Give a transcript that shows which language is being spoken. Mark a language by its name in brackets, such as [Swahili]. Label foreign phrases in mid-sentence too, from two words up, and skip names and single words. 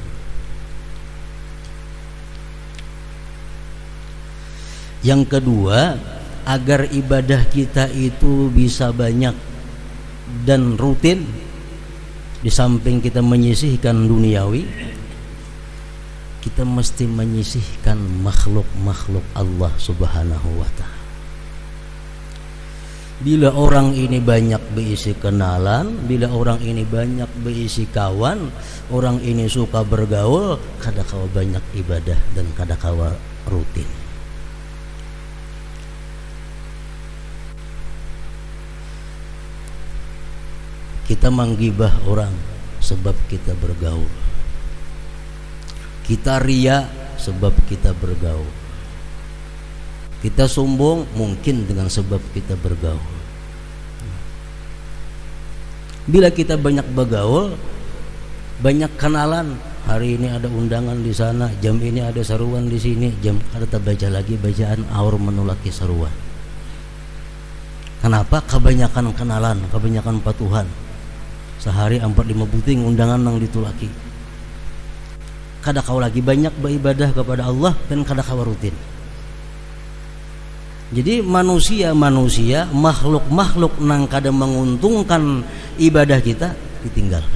[Indonesian] Yang kedua, agar ibadah kita itu bisa banyak dan rutin, di samping kita menyisihkan duniawi, kita mesti menyisihkan makhluk-makhluk Allah [Arabic] سبحانه وتعالى. [Indonesian] Bila orang ini banyak berisi kenalan, bila orang ini banyak berisi kawan, orang ini suka bergaul, [Banjar] kada kawa [Indonesian] banyak ibadah dan [Banjar] kada kawa [Indonesian] rutin. Kita menggibah orang sebab kita bergaul. Kita ria sebab kita bergaul. Kita sombong mungkin dengan sebab kita bergaul. Bila kita banyak bergaul, banyak kenalan, hari ini ada undangan di sana, jam ini ada seruan di sini, jam ada terbaca lagi bacaan aur menulaki seruan. Kenapa? Kebanyakan kenalan, kebanyakan patuhan. [Banjar] Sehari 4-5 puting undangan nang ditulaki. Kada kau lagi banyak beribadah kepada Allah dan kada kau rutin. [Indonesian] Jadi manusia, makhluk-makhluk [Banjar] nang kada [Indonesian] menguntungkan ibadah kita ditinggalkan.